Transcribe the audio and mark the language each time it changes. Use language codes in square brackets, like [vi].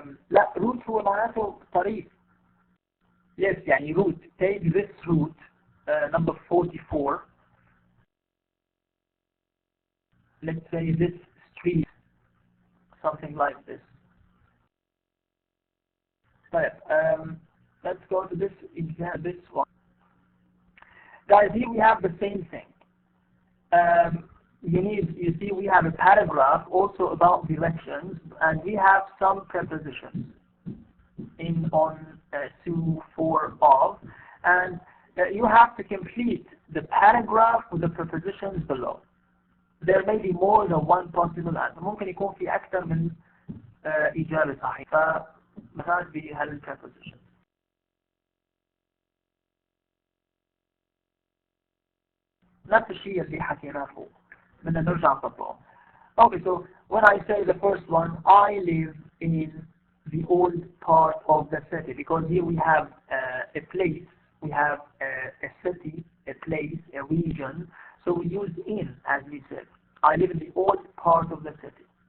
[ar] لا root هو معناته طريق. [en] Yes, يعني route. Take this route, number 44. Let's say this street, something like this. But, let's go to this example, this one. Guys, here we have the same thing. You see, we have a paragraph also about directions, and we have some prepositions on to, for, of, and you have to complete the paragraph with the prepositions below. There may be more than one possible answer. [ar] ممكن يكون في أكثر من إجابة صحيحة مثلا بهالpreposition. نفس الشيء اللي حكيناه فوق. بدنا نرجع نطبقه. [en] Okay, so when I say the first one, I live in the old part of the city, because here we have a place, we have a city, a place, a region, so we use in, as we said. I live in the old part of the city.